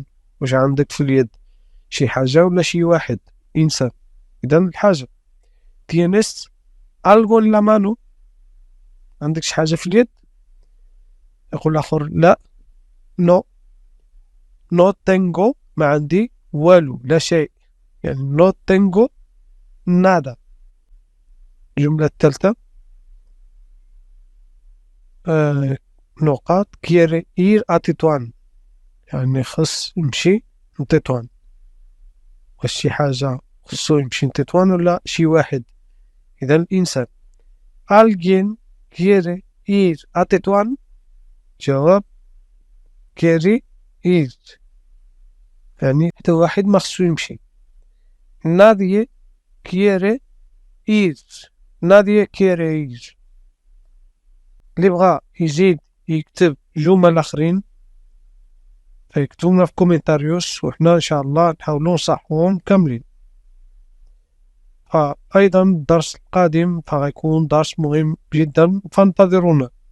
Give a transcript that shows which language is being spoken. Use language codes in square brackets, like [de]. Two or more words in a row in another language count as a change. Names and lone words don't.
[ar] واش عندك في اليد شي حاجة ولا شي واحد إنسان؟ إذا الحاجة. [es] tienes algo en la mano [ar] عندك شي حاجة في اليد. يقول الآخر لا [es] no tengo [ar] ما عندي والو لا شيء يعني [es] no tengo nada. [ar] الجملة الثالثة نقاط [es] quiere ir a Tetuán [ar] يعني خص يمشي لتطوان. واش شي حاجة خصو يمشي لتطوان ولا شي واحد؟ إذا الإنسان. [es] alguien quiere ir a Tetuán. [ar] جواب [es] quiere ir [ar] يعني حتى واحد ما خصو يمشي. [es] nadie quiere ir. nadie quiere ir. [ar] اللي بغا يزيد يكتب جمل آخرين فيكتبونا في كومنتاريوس وحنا إن شاء الله نحاولو نصحوهم كاملين. فأيضا الدرس القادم فغيكون درس مهم جدا فانتظرونا.